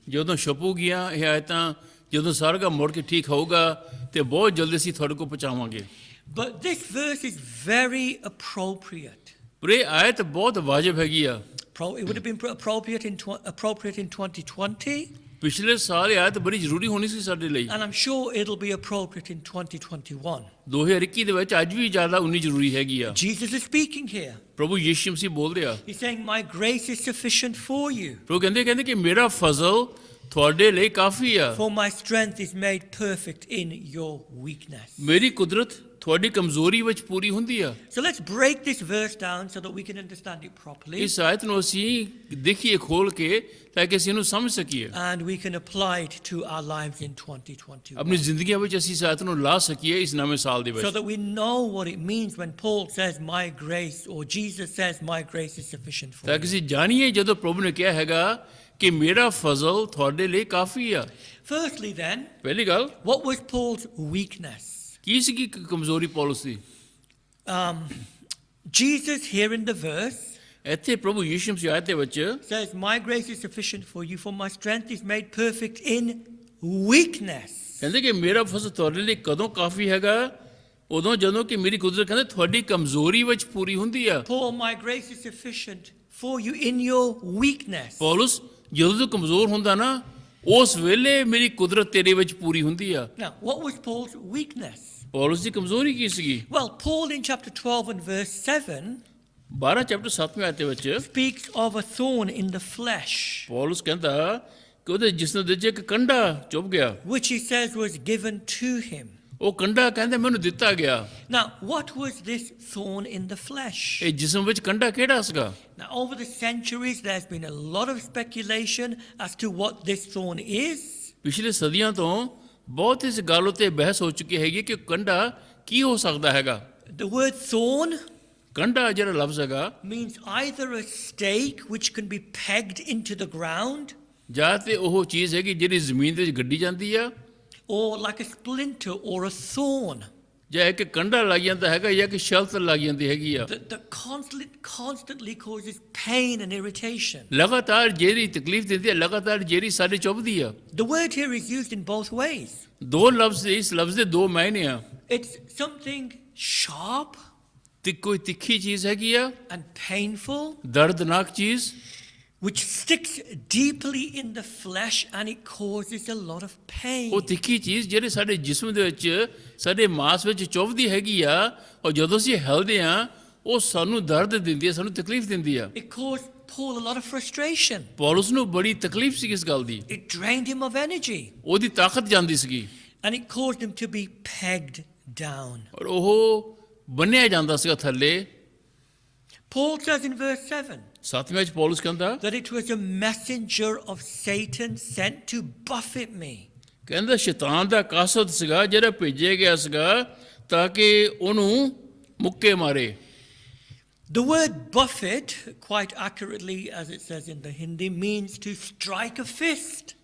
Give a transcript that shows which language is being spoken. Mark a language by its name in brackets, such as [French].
[Punjabi] ਜਦੋਂ ਛਪੂਗੀਆਂ ਇਹ ਆਏ ਤਾਂ ਜਦੋਂ ਸਾਰਾ ਕੰਮ ਮੁੜ ਕੇ ਠੀਕ ਹੋਊਗਾ ਤੇ ਬਹੁਤ ਜਲਦੀ ਅਸੀਂ ਤੁਹਾਡੇ ਕੋਲ ਪਹੁੰਚਾਵਾਂਗੇ। [English] But this verse is very appropriate. [Punjabi] ਪਰ ਇਹ ਆਇਤ ਬਹੁਤ ਵਾਜਬ ਹੈਗੀ ਆ। [English] It would have been appropriate in 2020. [Punjabi] ਪਿਛਲੇ ਸਾਲ ਇਹ ਆਇਤ ਬੜੀ ਜ਼ਰੂਰੀ ਹੋਣੀ ਸੀ ਸਾਡੇ ਲਈ। [English] And I'm sure it'll be appropriate in 2021. [Punjabi] 2021 ਦੇ ਵਿੱਚ ਅੱਜ ਵੀ ਜ਼ਿਆਦਾ ਉਨੀ ਜ਼ਰੂਰੀ ਹੈਗੀ ਆ। [English] Jesus is speaking here. [Punjabi] ਪ੍ਰਭੂ ਯਿਸੂ ਮਸੀਹ ਬੋਲ ਰਿਹਾ। [English] He's saying, my grace is sufficient for you. [Punjabi] ਪ੍ਰਭੂ ਕਹਿੰਦੇ ਕਿ ਮੇਰਾ ਫਜ਼ਲ ਤੁਹਾਡੇ ਲਈ ਕਾਫੀ ਆ। [English] For my strength is made perfect in your weakness. [Punjabi] ਮੇਰੀ ਕੁਦਰਤ ਤੁਹਾਡੀ ਕਮਜ਼ੋਰੀ ਵਿੱਚ ਪੂਰੀ ਹੁੰਦੀ ਆ। [English] So let's break this verse down so that we can understand it properly. [Punjabi] ਇਸ ਆਇਤ ਨੂੰ ਅਸੀਂ ਦੇਖੀਏ ਖੋਲ ਕੇ ਤਾਂ ਕਿ ਅਸੀਂ ਇਹਨੂੰ ਸਮਝ ਸਕੀਏ। [English] And we can apply it to our lives in 2021. [Punjabi] ਆਪਣੀ ਜ਼ਿੰਦਗੀਆਂ ਵਿੱਚ ਅਸੀਂ ਇਸ ਆਇਤ ਨੂੰ ਲਾ ਸਕੀਏ ਇਸ ਨਵੇਂ ਸਾਲ ਦੇ [English] So [Punjabi] ਵਿੱਚ। [English] that we know what it means when Paul says, my grace, or Jesus says, my grace is sufficient for [Punjabi] ਤਾਂ [English] you. [Punjabi] ਕਿ ਅਸੀਂ ਜਾਣੀਏ ਜਦੋਂ ਪ੍ਰਭੂ ਨੇ ਕਿਹਾ ਹੈਗਾ ਕਿ ਮੇਰਾ ਫਜ਼ਲ ਤੁਹਾਡੇ ਲਈ ਕਾਫੀ ਆ। [English] Firstly then, [Punjabi] ਪਹਿਲੀ ਗੱਲ [English] what was Paul's weakness? [Punjabi] ਕੀ ਸੀ ਕਿ ਕਮਜ਼ੋਰੀ ਪੌਲਸ ਦੀ? [English] Jesus here in the verse [Punjabi] ਇੱਥੇ ਪ੍ਰਭੂ ਯਿਸੂ ਮਸੀਹ ਆਇਤ ਦੇ ਵਿੱਚ [English] says, my grace is sufficient for you, for my strength is made perfect in weakness. [Punjabi] ਕਹਿੰਦੇ ਕਿ ਮੇਰਾ ਫਜ਼ਲ ਤੁਹਾਡੇ ਲਈ ਕਦੋਂ ਕਾਫੀ ਹੈਗਾ? ਉਦੋਂ ਜਦੋਂ ਕਿ ਮੇਰੀ ਕੁਦਰਤ ਕਹਿੰਦੇ ਤੁਹਾਡੀ ਕਮਜ਼ੋਰੀ ਵਿੱਚ ਪੂਰੀ ਹੁੰਦੀ ਆ। [English] Paul, my grace is sufficient for you in your weakness. [Punjabi] Paulus ਜਦੋਂ ਤੂੰ ਕਮਜ਼ੋਰ ਹੁੰਦਾ ਨਾ ਉਸ ਵੇਲੇ ਮੇਰੀ ਕੁਦਰਤ ਤੇਰੇ ਵਿੱਚ ਪੂਰੀ ਹੁੰਦੀ ਆ। [English] Now, what was Paul's weakness? [Punjabi] Paulus ਦੀ ਕਮਜ਼ੋਰੀ ਕੀ ਸੀਗੀ? [English] Well, Paul in chapter 12 and verse 7 [Punjabi] 12 chapter 7ਵੇਂ ਆਇਤ ਦੇ ਵਿੱਚ [English] speaks of a thorn in the flesh, [Punjabi] Paulus ਕਹਿੰਦਾ ਕਿ ਉਹਦੇ ਜਿਸਮ ਦੇ ਵਿੱਚ ਇੱਕ ਕੰਡਾ ਚੁੱਭ ਗਿਆ। [English] which he says was given to him. [Punjabi] ਉਹ ਕੰਡਾ ਕਹਿੰਦੇ ਮੈਨੂੰ ਦਿੱਤਾ ਗਿਆ। [English] Now, what was this thorn in the flesh? [Punjabi] ਇਹ ਜਿਸਮ ਵਿੱਚ ਕੰਡਾ ਕਿਹੜਾ ਸੀਗਾ? [English] Now, over the centuries, there's been a lot of speculation as to what this thorn is. [Punjabi] ਪਿਛਲੇ ਸਦੀਆਂ ਤੋਂ ਬਹੁਤ ਇਸ ਗੱਲ ਉੱਤੇ ਬਹਿਸ ਹੋ ਚੁੱਕੀ ਹੈਗੀ ਕਿ ਕੰਡਾ ਕੀ ਹੋ ਸਕਦਾ ਹੈਗਾ। [English] The word thorn [Punjabi] ਕੰਡਾ ਜਿਹੜਾ ਲਫ਼ਜ਼ ਹੈਗਾ [English] means either a stake which can be pegged into the ground, [Punjabi] ਜਾਂ ਤੇ ਉਹ ਚੀਜ਼ ਹੈਗੀ ਜਿਹੜੀ ਜ਼ਮੀਨ ਦੇ ਵਿੱਚ ਗੱਡੀ ਜਾਂਦੀ ਆ, [English] or like a splinter or a thorn [Punjabi] ਜਾਂ ਇੱਕ ਕੰਡਾ ਲੱਗ ਜਾਂਦਾ ਹੈਗਾ ਜਾਂ ਕਿ ਸ਼ਲਤ ਲੱਗ ਜਾਂਦੀ ਹੈਗੀ ਆ। [English] that constantly causes pain and irritation. [Punjabi] ਲਗਾਤਾਰ ਜਿਹੜੀ ਤਕਲੀਫ ਦਿੰਦੀ ਹੈ, ਲਗਾਤਾਰ ਜਿਹੜੀ ਸਾਡੇ ਚੁੱਭਦੀ ਆ। [English] The word here is used in both ways. [Punjabi] ਦੋ ਲਫ਼ਜ਼ ਇਸ ਲਫ਼ਜ਼ ਦੇ ਦੋ ਮਾਇਨੇ ਆ। [English] It's something sharp [Punjabi] ਤੇ ਕੋਈ ਤਿੱਖੀ ਚੀਜ਼ ਹੈਗੀ ਆ, [English] and painful, [Punjabi] ਦਰਦਨਾਕ ਚੀਜ਼ [English] which sticks deeply in the flesh and it causes a lot of pain. [Punjabi] ਉਹ ਤਿੱਖੀ ਚੀਜ਼ ਜਿਹੜੇ ਸਾਡੇ ਜਿਸਮ ਦੇ ਵਿੱਚ ਸਾਡੇ ਮਾਸ ਵਿੱਚ ਚੁੱਭਦੀ ਹੈਗੀ ਆ, ਔਰ ਜਦੋਂ ਅਸੀਂ ਹਿਲਦੇ ਆ ਉਹ ਸਾਨੂੰ ਦਰਦ ਦਿੰਦੀ ਹੈ, ਸਾਨੂੰ ਤਕਲੀਫ ਦਿੰਦੀ ਆ। [English] It caused Paul a lot of frustration. [Punjabi] Paulus ਨੂੰ ਬੜੀ ਤਕਲੀਫ ਸੀ ਇਸ ਗੱਲ ਦੀ। [English] It drained him of energy [Punjabi] ਉਹਦੀ ਤਾਕਤ ਜਾਂਦੀ ਸੀਗੀ [English] and it caused him to be pegged down. [Punjabi] ਔਰ ਉਹ ਬੰਨਿਆ ਜਾਂਦਾ ਸੀਗਾ ਥੱਲੇ। [English] Paul says in verse 7 [Punjabi] 7ਵੇਂ ਵਿੱਚ ਪੌਲਸ ਕਹਿੰਦਾ [English] that it was a messenger of Satan sent to buffet me. [Punjabi] ਕਹਿੰਦਾ ਸ਼ੈਤਾਨ ਦਾ ਕਾਸਦ ਸੀਗਾ ਜਿਹੜਾ ਭੇਜਿਆ ਗਿਆ ਸੀਗਾ ਤਾਂ ਕਿ ਉਹਨੂੰ ਮੁੱਕੇ ਮਾਰੇ। [English] The word buffet, quite accurately as it says in the Hindi, means to strike a fist,